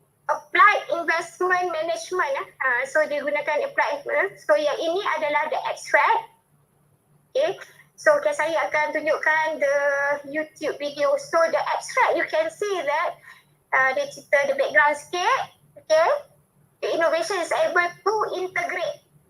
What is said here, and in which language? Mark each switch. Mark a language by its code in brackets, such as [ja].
[en] Applied Investment Management. [ms] So dia gunakan applied. So yang ini adalah [en] the extract. [ms] Okay. So saya akan tunjukkan [en] the YouTube video. So the extract, you can see that [ms] dia cerita [en] the background [ms] sikit. [en] Okay. The innovation is able to integrate.